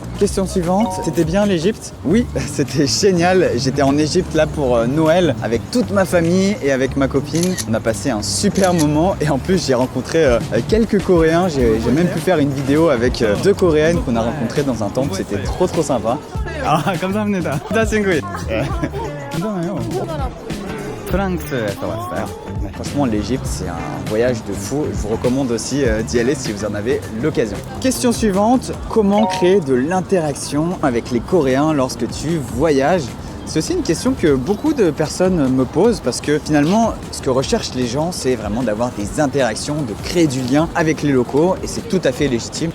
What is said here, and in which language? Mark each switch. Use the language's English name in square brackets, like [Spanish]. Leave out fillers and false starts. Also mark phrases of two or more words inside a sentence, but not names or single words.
[French] Question suivante, c'était bien l'Égypte? Oui, c'était génial. J'étais en Égypte là pour Noël avec toute ma famille et avec ma copine. On a passé un super moment et en plus j'ai rencontré quelques Coréens. J'ai même pu faire une vidéo avec 2 Coréennes qu'on a rencontrées dans un temple. C'était trop sympa. [Korean] Ah, 감사합니다. 감사합니다. 괜찮아요. 프랑스에서 왔어요. [French] Franchement, l'Égypte, c'est un voyage de fou. Je vous recommande aussi d'y aller si vous en avez l'occasion. Question suivante, comment créer de l'interaction avec les Coréens lorsque tu voyages ? C'est aussi une question que beaucoup de personnes me posent parce que finalement, ce que recherchent les gens, c'est vraiment d'avoir des interactions, de créer du lien avec les locaux et c'est tout à fait légitime.